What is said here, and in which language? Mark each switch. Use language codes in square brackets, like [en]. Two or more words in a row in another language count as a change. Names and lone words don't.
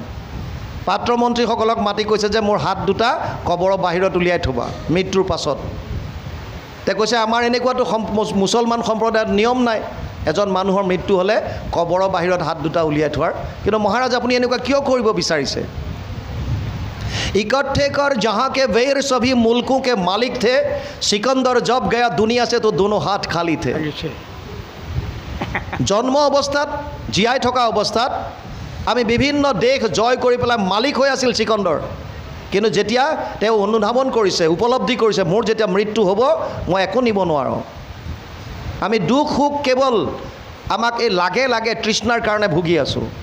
[as] পাত্ৰমন্ত্ৰীসকলক মাতি কৈছে যে মোৰ হাত দুটা কবৰৰ বাহিৰত উলিয়াই থ'বা মৃত্যুৰ পাছত। তে কৈছে আমাৰ এনেকুৱাতো মুছলমান সম্প্ৰদায়ত নিয়ম নাই, এজন মানুহৰ মৃত্যু হ'লে কবৰৰ বাহিৰত হাত দুটা উলিয়াই থোৱাৰ। কিন্তু মহাৰাজ আপুনি এনেকুৱা কিয় কৰিব বিচাৰিছে? [hi] इकट्ठे कर जहाँ के वेर सभी मुल्कों के मालिक थे, सिकंदर जब गया दुनिया से तो दोनों हाथ खाली थे। [as] জন্ম অৱস্থাত, জীয়াই থকা অৱস্থাত আমি বিভিন্ন দেশ জয় কৰি পেলাই মালিক হৈ আছিল চিকন্দৰ। কিন্তু যেতিয়া তেওঁ অনুধাৱন কৰিছে, উপলব্ধি কৰিছে মোৰ যেতিয়া মৃত্যু হ'ব মই একো নিব নোৱাৰোঁ, আমি দুখ সুখ কেৱল আমাক এই লাগে লাগে তৃষ্ণাৰ কাৰণে ভুগি আছোঁ।